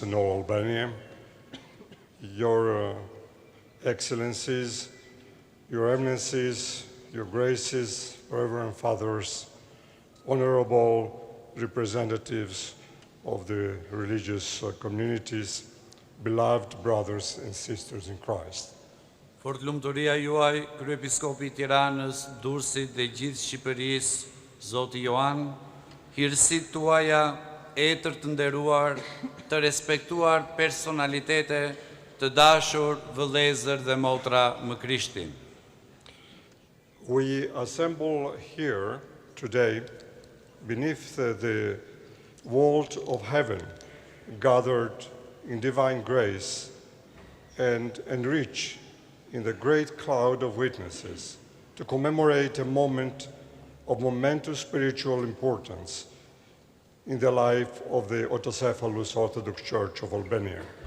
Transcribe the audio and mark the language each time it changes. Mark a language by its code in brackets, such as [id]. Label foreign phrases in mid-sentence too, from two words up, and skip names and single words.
[en] and all Albania, Your Excellencies, Your Eminences, Your Graces, Reverend Fathers, Honorable Representatives of the religious communities, beloved brothers and sisters in Christ. [sq] Fort lumturia juaj, kryepiskopi i Tiranës, Durrësit dhe gjithë Shqipërisë, Zoti Joan, hirësit tuaja, etër të nderuar, të respektuar personalitete, të dashur, vëllezër dhe motra më Krishtin. [en] We assemble here today beneath the vault of heaven, gathered in divine grace and enriched in the great cloud of witnesses to commemorate a moment of momentous spiritual importance in the life of the Autocephalous Orthodox Church of Albania.